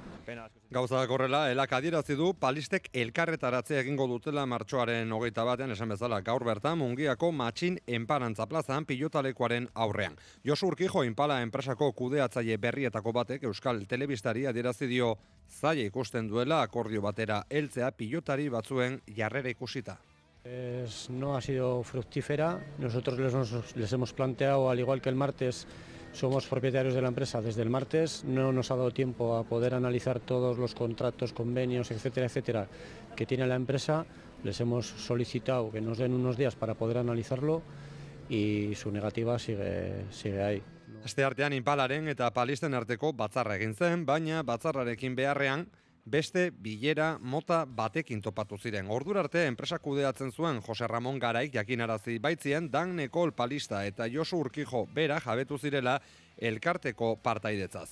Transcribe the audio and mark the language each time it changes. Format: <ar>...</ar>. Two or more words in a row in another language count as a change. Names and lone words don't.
<eu>Gauzak horrela, ELAk adierazi du palistek elkarretaratzea egingo dutela martxoaren 21ean esan bezala gaur bertan Mungiako Matxin Enparantza plazan pilotalekuaren aurrean. Josu Urkijo Impala enpresako kudeatzaile berrietako batek Euskal Telebistari adierazi dio zaila ikusten duela akordio batera heltzea pilotari batzuen jarrera ikusita.</eu> <es>No ha sido fructífera. Nosotros les hemos planteado, al igual que el martes, somos propietarios de la empresa desde el martes, no nos ha dado tiempo a poder analizar todos los contratos, convenios, etcétera, etcétera, que tiene la empresa. Les hemos solicitado que nos den unos días para poder analizarlo y su negativa sigue ahí.</es> <eu>Asteartean Impalaren eta palisten arteko batzarra egin zen, baina batzarrarekin beharrean beste bilera mota batekin topatu ziren. Ordura arte enpresa kudeatzen zuen Jose Ramon Garaik jakinarazi baitzien Dan Nekol palista eta Josu Urkijo bera jabetu zirela elkarteko partaidetzaz.</eu>